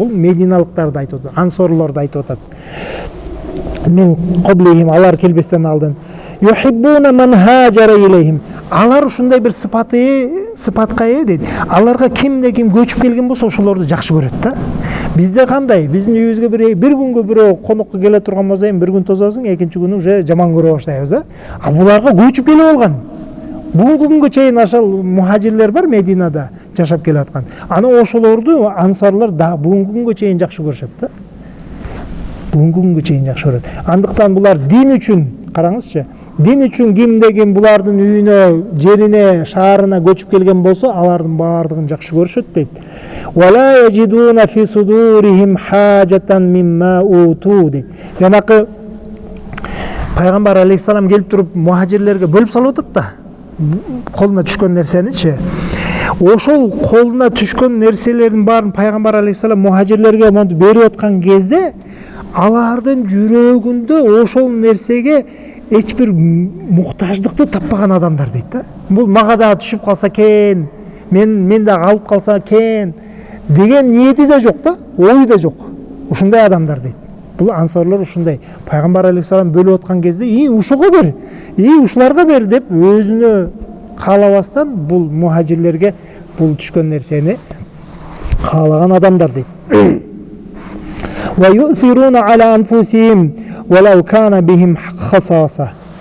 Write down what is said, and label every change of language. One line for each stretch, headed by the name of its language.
Kyrgyz: Бул мединалыктарды айтып атат, ансорлорду айтып атат. Мин qablihim, алар келбестен алдын.
Arabic: Юхиббуна ман хаджара илейхим.
Kyrgyz: Алар ушундай бир сыпатка ээ дейт. Аларга кимде ким көчүп келген болсо ошолорду жакшы көрөт да. Бизде кандай? Биздин үйүбүзгө бир күнгө бирөө конокко келе турган болсо, бир күн тозосуң, экинчи күнү уже жаман көрө баштайбыз да. А буларга көчүп келип алган. Бүгүнкү күнгө чейин ошол мухажирлер бар Мединада жашап келаткан. Аны ошолорду ансарлар да бүгүнкү күнгө чейин жакшы көрүшөт да. Бүгүнкү күнгө чейин жакшы көрөт. Андыктан булар дин үчүн, караңызчы, дин үчүн кимде ким булардын үйүнө, жерине, шаарына көчүп келген болсо, алардын баардыгын жакшы көрүшөт дейт.
Arabic: Вала яжидуна фи судурихим хажатан мимма уту дейт.
Kyrgyz: Жанакы пайгамбар алейхиссалам келип туруп мухажирлерге бөлүп салып атат да. Колуна түшкөн нерсеничи. Ошол колуна түшкөн нерселердин баарын пайгамбар алейхиссалам мухажирлерге монтип берип аткан кезде, алардын жүрөгүндө ошол нерсеге эч бир муктаждыкты таппаган адамдар дейт да. Бул мага дагы түшүп калса экен, мен дагы алып калса экен деген ниети да жок да, ою да жок. Ушундай адамдар дейт. Бул ансорлор ушундай. Пайгамбар алейхиссалам бөлүп аткан кезде, ушуга бер, ушуларга бер деп өзүнө каалабастан бул мухажирлерге бул түшкөн нерсени каалаган адамдар дейт.
Arabic: Ва юсируна аля анфусихим валау кана бихим хасаса.